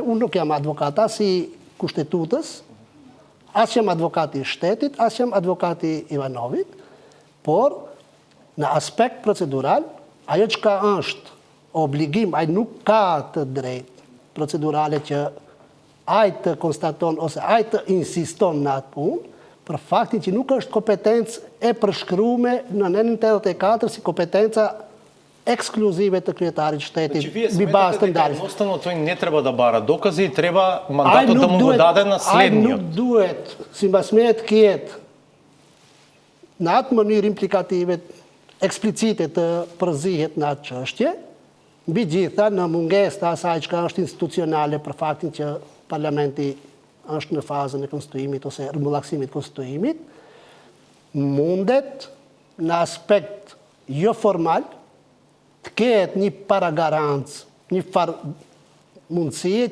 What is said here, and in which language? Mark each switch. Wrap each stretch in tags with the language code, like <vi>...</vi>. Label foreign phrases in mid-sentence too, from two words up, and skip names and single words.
<sq>Unë nuk jam advokat as i kushtetutës, as jam advokati i shtetit, as jam advokati i Ivanovit, por në aspekt procedural, ajo çka është obligim, ai nuk ka të drejtë procedurale që ai të konstaton ose ai të insiston në atë punë, për faktin që nuk është kompetencë e përshkruar në anën 84 si kompetenca ekskluzive të kryetarit shtetit mbi bazë të ndarjes.</sq> <mk>Jednostavno тој не треба да бара докази и треба мандатот да му го даде на</mk> <sq>Ai</sq> <mk>следниот.</mk> <sq>nuk duhet, sipas meje të ketë në atë mënyrë implikative eksplicite të përzihet në atë çështje, mbi gjitha në mungesë të asaj që është institucionale për faktin që parlamenti është në fazën e konstituimit ose rëmbëllaksimit konstituimit, mundet në aspekt jo formal të ketë një paragarancë, një farë mundësie</sq>